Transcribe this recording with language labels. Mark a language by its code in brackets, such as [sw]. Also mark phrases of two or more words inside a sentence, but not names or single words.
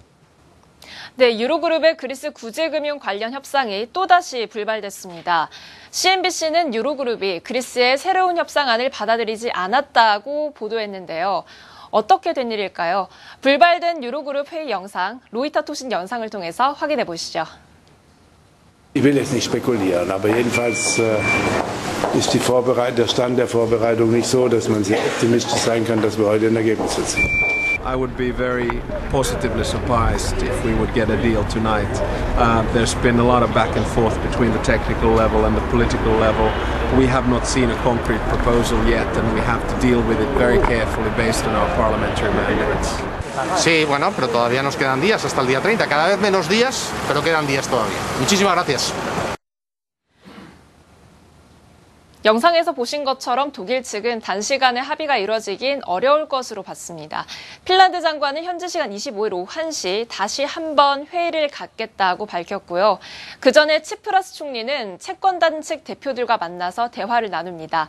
[ko] 네, 유로그룹의 그리스 구제금융 관련 협상이 또다시 불발됐습니다. CNBC는 유로그룹이 그리스의 새로운 협상안을 받아들이지 않았다고 보도했는데요. 어떻게 된 일일까요? 불발된 유로그룹 회의 영상, 로이터 통신 영상을 통해서 확인해 보시죠. [de] Ich will jetzt nicht spekulieren, aber jedenfalls ist der Stand der Vorbereitung nicht so, dass man sehr optimistisch sein kann, dass wir heute ein Ergebnis erzielen. [en] I would be very positively surprised if we would get a deal tonight. There's been a lot of back and forth between the technical level and the political level. We have not seen a concrete proposal yet, and we have to deal with it very carefully based on our parliamentary mandates. [es] Sí, bueno, pero todavía nos quedan días hasta el día 30. Cada vez menos días, pero quedan días todavía. Muchísimas gracias. [ko] 영상에서 보신 것처럼 독일 측은 단시간에 합의가 이뤄지긴 어려울 것으로 봤습니다. 핀란드 장관은 현지 시간 25일 오후 1시 다시 한번 회의를 갖겠다고 밝혔고요. 그 전에 치프라스 총리는 채권단 측 대표들과 만나서 대화를 나눕니다.